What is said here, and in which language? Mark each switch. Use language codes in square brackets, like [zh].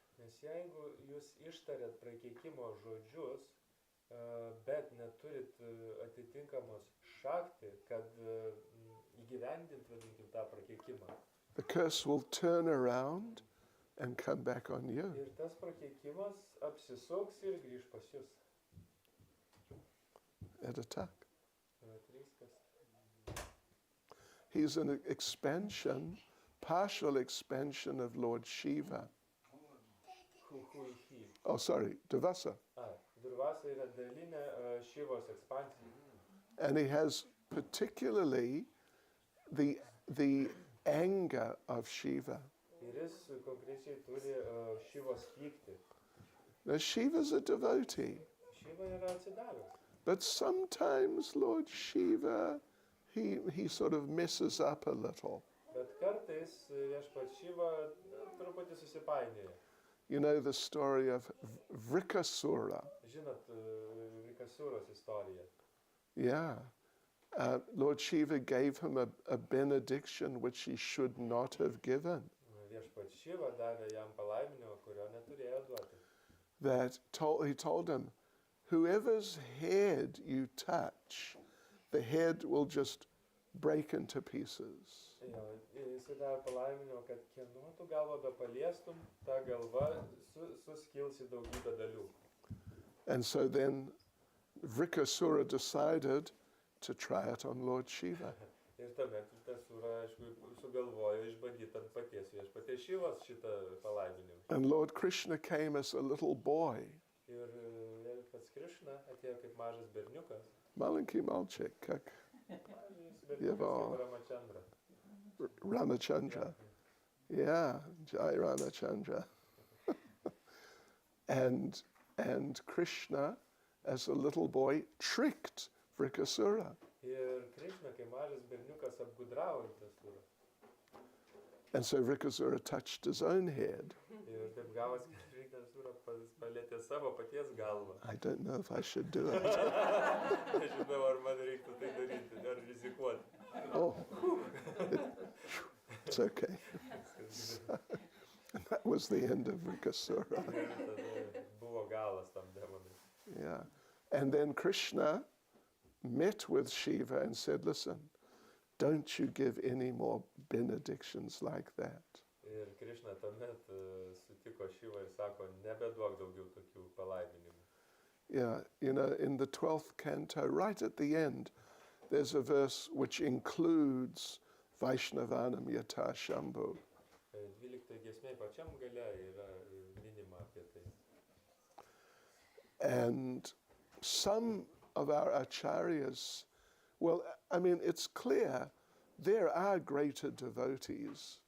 [lt] Nes jeigu jūs ištarėt prakeikimo žodžius, bet neturit atitinkamos šakti, kad įgyvendint, vadinkim, tą prakeikimą. [en] the curse will turn around and come back on you. [lt] Ir tas prakeikimas apsisuks ir grįž pas jūs. [en] At attack. [lt] Vat viskas. [en] He's an expansion, partial expansion of Lord Shiva. He. Oh, sorry, Devasa. [lt] Durvasa yra dalinė Šivos ekspansija. [en] And he has particularly the anger of Shiva. [lt] Ir jis konkrečiai turi Šivos pyktį. [en] Now, Shiva's a devotee, [lt] Šiva yra atsidavęs. [en] but sometimes Lord Shiva, he sort of messes up a little. [lt] Bet kartais viešpats Šiva truputį susipainioja. [en] You know the story of Vrikasura. [lt] Žinot, Vikasuros istoriją. [en] Yeah. Lord Shiva gave him a benediction which he should not have given. [lt] Viešpats Šiva davė jam palaiminimą, kurio neturėjo duoti. [en] That he told him, whoever's head you touch, the head will just break into pieces. [lt] Jo, jis davė palaiminimą, kad kieno tu galvą be paliestum, ta galva suskils į daugybę dalių. [en] And so then Vrikasura decided to try it on Lord Shiva. [lt] Ir tuomet Vikasura, aišku, sugalvojo išbandyti ant paties viešpaties Šivos šitą palaiminimą. [en] And Lord Krishna came as a little boy. [lt] Ir pats Krišna atėjo kaip mažas berniukas. [ru] Malenki Malchik, как [lt] Berniukas [ru] Jevo. [lt] kaip Ramachandra. [en] Ramachandra. Yeah, Jai Ramachandra. And Krishna, as a little boy, tricked Vrikasura. [lt] Ir Krishna, kai mažas berniukas, apgudravo Vrikasūrą. [en] And so Vrikasura touched his own head. [lt] Ir taip gavos, kad Vrikasūra palėtė savo paties galvą. [en] I don't know if I should do it. [lt] Nežinau, ar man reiktų tai daryti, ar rizikuoti. [en] Oh, it's okay. And that was the end of Vrikasura. [lt] Ir tada buvo galas tam demonui. [en] Yeah. And then Krishna met with Shiva and said, listen, don't you give any more benedictions like that. [lt] Ir Krishna tuomet sutiko Šivą ir sako, nebeduok daugiau tokių palaiminimų. [en] Yeah, you know, in the 12th canto, right at the end, there's a verse which includes Vaishnavanam Yata Shambhu. [lt] 12 giesmėje pačiam gale yra minima apie tai. [en] And some of our acharyas, well, I mean, it's clear there are greater devotees.